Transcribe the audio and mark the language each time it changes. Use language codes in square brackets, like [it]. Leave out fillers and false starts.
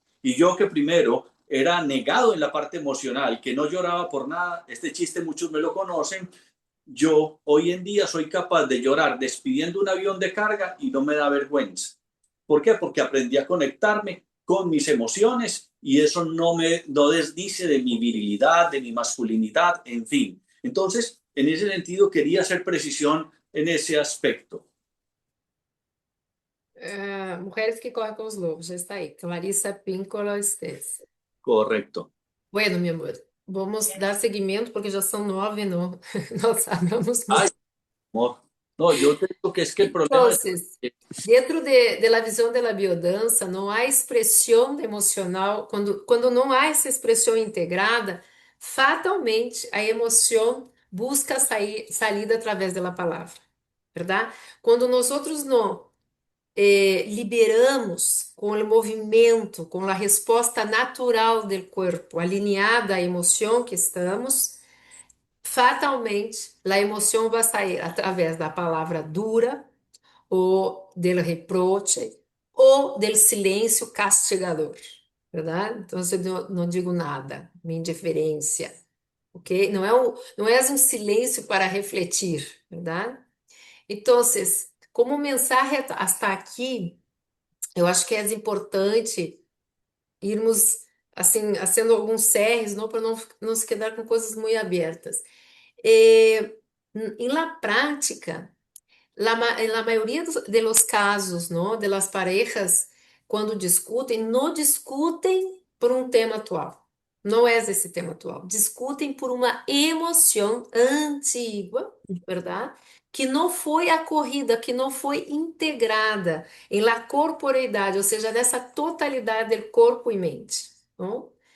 [es] Y yo que primero era negado en la parte emocional, que no lloraba por nada, este chiste muchos me lo conocen, yo hoy en día soy capaz de llorar despidiendo un avión de carga y no me da vergüenza. ¿Por qué? Porque aprendí a conectarme con mis emociones y eso no desdice de mi virilidad, de mi masculinidad, en fin. Entonces, en ese sentido, quería hacer precisión en ese aspecto. [pt] Mujeres que correm com os lobos, já está aí. Clarissa Píncola Estes. [es] Correcto. [pt] Bueno, mi amor, vamos dar seguimento porque já são 9, não, nós hablamos [es] Ay, [pt] muito. [es] amor. No, yo te digo que es que el problema es Entonces, dentro de la [pt] visão da biodança, não há expressão emocional, quando não há essa expressão integrada, fatalmente a emoção busca saída através da palavra, verdade? Quando nós outros não liberamos com o movimento, com a resposta natural do corpo, alinhada à emoção que estamos, fatalmente a emoção vai sair através da palavra dura, ou [es] del reproche, [pt] ou del silêncio castigador, verdade? Então, eu não digo nada, minha indiferença, ok? Não é um silêncio para refletir, verdade? Então, como mensagem hasta aqui, eu acho que é importante irmos assim, fazendo alguns cerres, não para não se quedar com coisas muito abertas. [es] Em la prática, en la mayoría de los casos, ¿no? [pt] De las parejas, quando discutem, não discutem por um tema atual. Não é esse tema atual. Discutem por uma emoção antiga, verdade? Que não foi acorrida, que não foi integrada em la corporeidade, ou seja, nessa totalidade do corpo e mente, não?